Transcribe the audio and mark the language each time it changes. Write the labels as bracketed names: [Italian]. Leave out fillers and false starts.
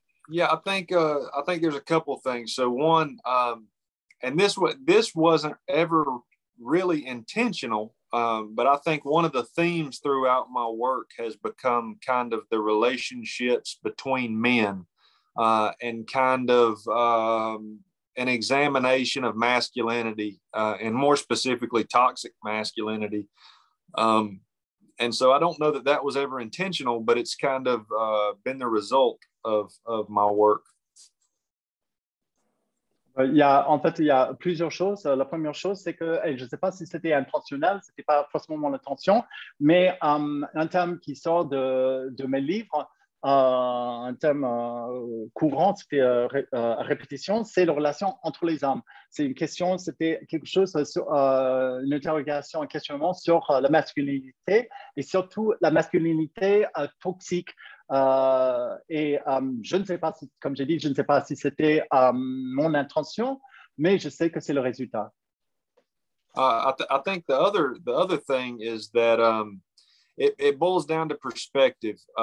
[English] Yeah, I think there's a couple of things. So one, and this wasn't ever really intentional, but I think one of the themes throughout my work has become kind of the relationships between men, and kind of an examination of masculinity, and more specifically toxic masculinity. And so I don't know that was ever intentional, but it's kind of been the result of my work. [French] Il y a plusieurs choses. La première chose, c'est que, je ne sais pas si c'était intentionnel, c'était pas forcément mon intention, mais un thème qui sort de mes livres, un thème courant, c'était répétition, c'est la relation entre les hommes. C'est une question, c'était quelque chose sur une interrogation, un questionnement sur la masculinité et surtout la masculinité toxique. Et je ne sais pas si, comme j'ai dit, je ne sais pas si c'était mon intention, mais je sais que c'est le résultat. [English] I think the other thing is that it boils down to perspective.